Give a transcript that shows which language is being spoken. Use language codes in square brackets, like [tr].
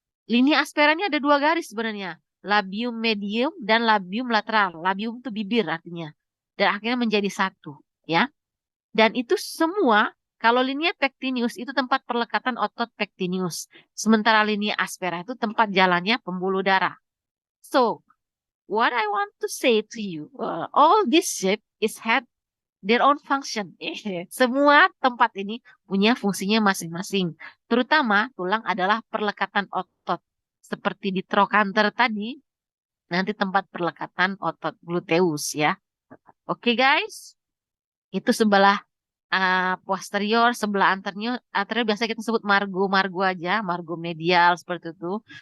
[id] Linea aspera ini ada dua garis sebenarnya. Labium medium dan labium lateral. Labium itu bibir artinya. Dan akhirnya menjadi satu ya. Dan itu semua, kalau linea pectineus itu tempat perlekatan otot pectineus. Sementara linea aspera itu tempat jalannya pembuluh darah. [en] So, what I want to say to you, all this shape is had their own function. [id] Semua tempat ini punya fungsinya masing-masing. Terutama tulang adalah perlekatan otot. Seperti di trochanter tadi, nanti tempat perlekatan otot gluteus ya. Oke guys, itu sebelah posterior, sebelah anterior biasa kita sebut margo aja, margo medial seperti itu.